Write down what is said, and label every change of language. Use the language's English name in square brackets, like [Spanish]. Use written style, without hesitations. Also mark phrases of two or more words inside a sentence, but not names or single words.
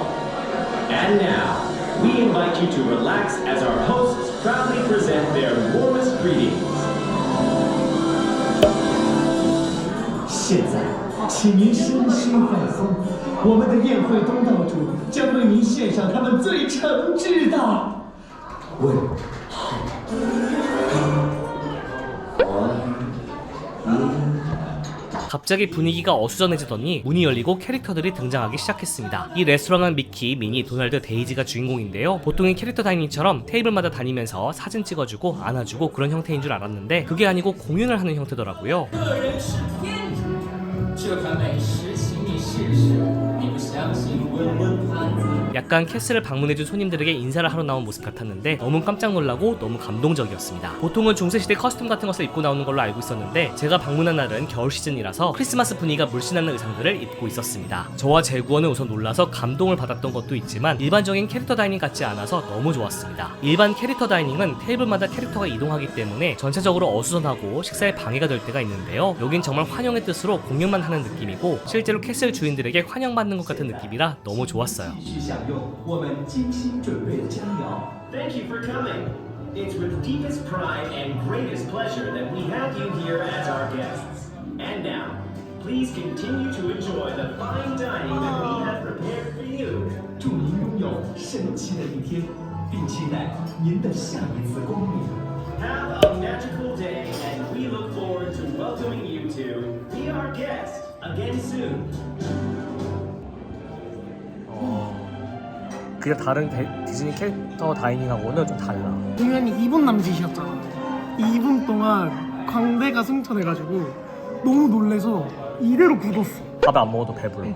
[English] And now, we invite you to relax as our hosts proudly present their warmest greetings. [Chinese] 现在，请您身心放松，我们的宴会东道主将为您献上他们最诚挚的问候。 [Korean] 갑자기 분위기가 어수선해지더니 문이 열리고 캐릭터들이 등장하기 시작했습니다. 이 레스토랑은 미키, 미니, 도널드, 데이지가 주인공인데요. 보통의 캐릭터 다이닝처럼 테이블마다 다니면서 사진 찍어주고 안아주고 그런 형태인 줄 알았는데 그게 아니고 공연을 하는 형태더라고요. [Chinese] 这款美食，请你试试。你不相信，问问盘子。 [Korean] 약간 캐슬을 방문해준 손님들에게 인사를 하러 나온 모습 같았는데 너무 깜짝 놀라고 너무 감동적이었습니다. 보통은 중세시대 커스텀 같은 것을 입고 나오는 걸로 알고 있었는데 제가 방문한 날은 겨울 시즌이라서 크리스마스 분위기가 물씬 나는 의상들을 입고 있었습니다. 저와 제구원은 우선 놀라서 감동을 받았던 것도 있지만 일반적인 캐릭터 다이닝 같지 않아서 너무 좋았습니다. 일반 캐릭터 다이닝은 테이블마다 캐릭터가 이동하기 때문에 전체적으로 어수선하고 식사에 방해가 될 때가 있는데요. 여긴 정말 환영의 뜻으로 공연만 하는 느낌이고 실제로 캐슬 주인들에게 환영받는 것 같은 느낌이라 너무 좋았어요. [Chinese] 继续享用我们精心准备的佳肴。 [English] Thank you for coming. It's with deepest pride and greatest pleasure that we have you here as our guests. And now, please continue to enjoy the fine dining that we have prepared for you. [Chinese] 祝您拥有神奇的一天，并期待您的下一次光临。 [English] Have a magical day, and we look forward to welcoming you to be our guest again soon. [Korean] 그냥 다른 디즈니 캐릭터 다이닝하고는 좀 달라. 공연이 2분 남짓이었잖아. 2분 동안 광대가 승천해가지고 너무 놀래서 이대로 굳었어. 밥을 안 먹어도 배불러.